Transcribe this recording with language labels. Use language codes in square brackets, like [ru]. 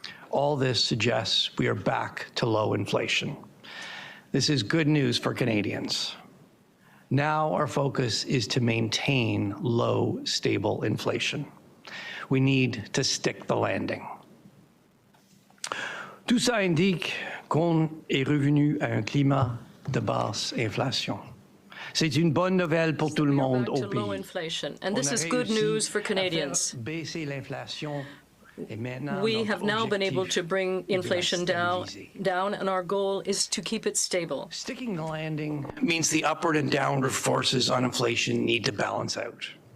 [en] All this suggests we are back to low inflation. This is good news for Canadians. Now our focus is to maintain low, stable inflation. We need to stick the landing. [fr] Tout ça indique qu'on est revenu à un climat de basse inflation. C'est une bonne nouvelle pour tout le monde au pays. [en] Low inflation, and this is good news for Canadians. We have now been able to bring inflation down, and our goal is to keep it stable. Sticking the landing means the upward and downward forces on inflation need to balance out.